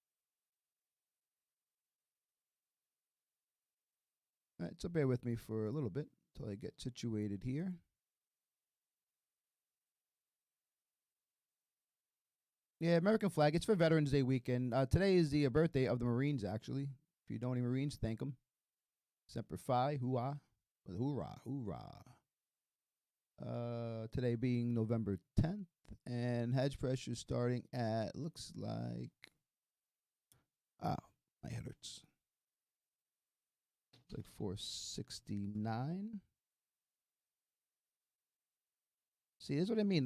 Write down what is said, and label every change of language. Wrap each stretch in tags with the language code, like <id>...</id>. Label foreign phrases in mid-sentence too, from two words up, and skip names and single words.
<en>All right, so bear with me for a little bit until I get situated here. Yeah, American flag. It's for Veterans Day weekend. Today is the birthday of the Marines, actually. If you know any Marines, thank them. Semper Fi, hoorah. Hoorah, hoorah. Today being November 10th, and hedge pressure starting at, looks like, my head hurts. It's like 469. See, this is what I mean.</en>